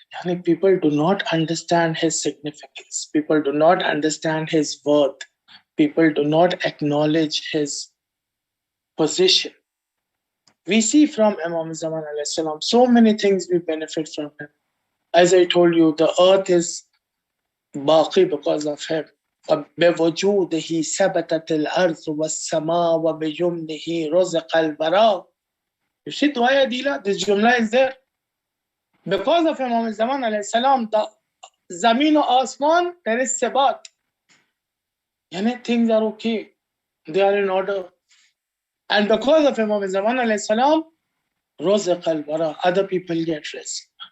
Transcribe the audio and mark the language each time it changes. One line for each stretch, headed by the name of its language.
English: Yani people do not understand his significance. People do not understand his worth. People do not acknowledge his position. We see from Imam Zamana alayhi salam so many things we benefit from him. As I told you, the earth is baqi because of him.
Arabic: بوجوده ثبتت الأرض والسماء وبيمنه رزق البراء.
English: You see Dua Adila, this Jumla is there. Because of Imam Zamana alayhi salam, the Zameen o Asman, there is Sabat. Yani things are okay. They are in order. And because of Imam Zamana alayhi salam, Razaq al-Bara, other people get rest.